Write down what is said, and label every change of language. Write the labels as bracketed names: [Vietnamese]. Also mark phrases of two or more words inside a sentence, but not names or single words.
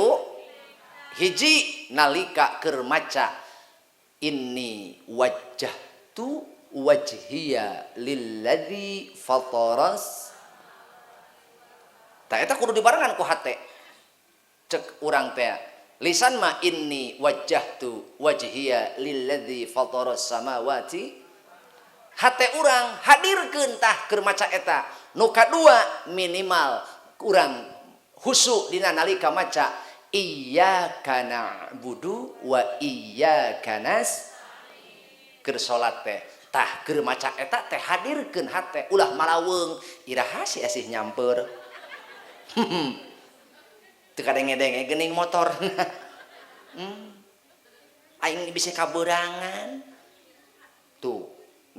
[Sundanese] hiji nalika keur maca [Arabic] إني وجهت وجهي للذي فطر [Sundanese] ta eta kudu dibarengan ku hate cek urang teh lisan mah [Arabic] إني وجهت وجهي للذي فطر السماوات [Sundanese] hate urang hadirkeun tah keur maca eta. Nu kadua minimal urang husu dina nalika maca [Arabic] إياك نعبد وإياك نستعين [Sundanese] keur salat teh tah keur maca eta teh hadirkeun hate ulah malaweung iraha si asih nyamper teu kadenge-denge geuning motor aing bisa kaberangan tuh